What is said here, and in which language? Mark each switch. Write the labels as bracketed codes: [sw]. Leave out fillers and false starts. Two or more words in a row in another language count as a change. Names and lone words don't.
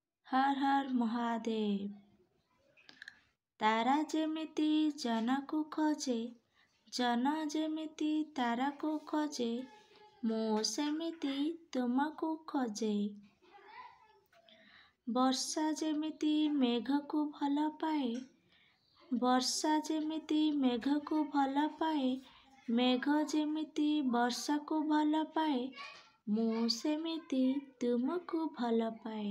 [hi] हर हर महादेव। [or] ତାରା ଯେମିତି ଜନକୁ ଖୋଜେ, ଜନ ଯେମିତି ତାରାକୁ ଖୋଜେ, ମୁଁ ସେମିତି ତୁମକୁ खोजे। ବର୍ଷା ଯେମିତି ମେଘକୁ ଭଲ ପାଏ, ବର୍ଷା ଯେମିତି ମେଘକୁ ଭଲ ପାଏ, ମେଘ ଯେମିତି ବର୍ଷାକୁ ଭଲ ପାଏ, ମୁଁ ସେମିତି ତୁମକୁ ଭଲ ପାଏ।